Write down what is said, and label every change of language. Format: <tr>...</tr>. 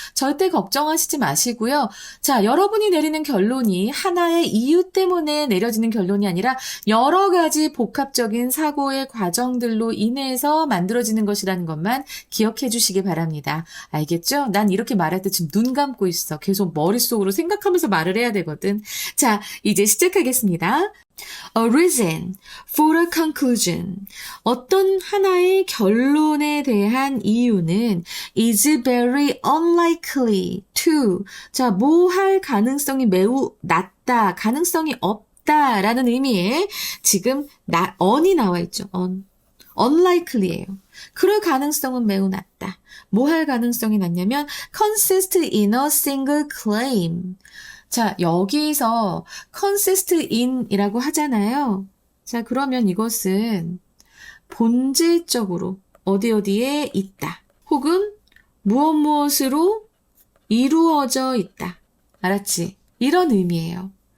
<ko>절대 걱정하시지 마시고요. 자, 여러분이 내리는 결론이 하나의 이유 때문에 내려지는 결론이 아니라 여러 가지 복합적인 사고의 과정들로 인해서 만들어지는 것이라는 것만 기억해 주시기 바랍니다. 알겠죠? 난 이렇게 말할 때 지금 눈 감고 있어. 계속 머릿속으로 생각하면서 말을 해야 되거든. 자, 이제 시작하겠습니다.</ko> <en>A reason for a conclusion.</en> <ko>어떤 하나의 결론에 대한 이유는</ko> <en>is very unlikely to.</en> <ko>자, 뭐 할 가능성이 매우 낮다, 가능성이 없다라는 의미의 지금 on이 나와 있죠. unlikely예요. 그럴 가능성은 매우 낮다. 뭐 할 가능성이 낮냐면</ko> <en>consist in a single claim.</en> <ko>자, 여기서 consist in이라고 하잖아요. 자, 그러면 이것은 본질적으로 어디에 있다. 혹은 무엇으로 이루어져 있다. 알았지? 이런 의미예요.</ko>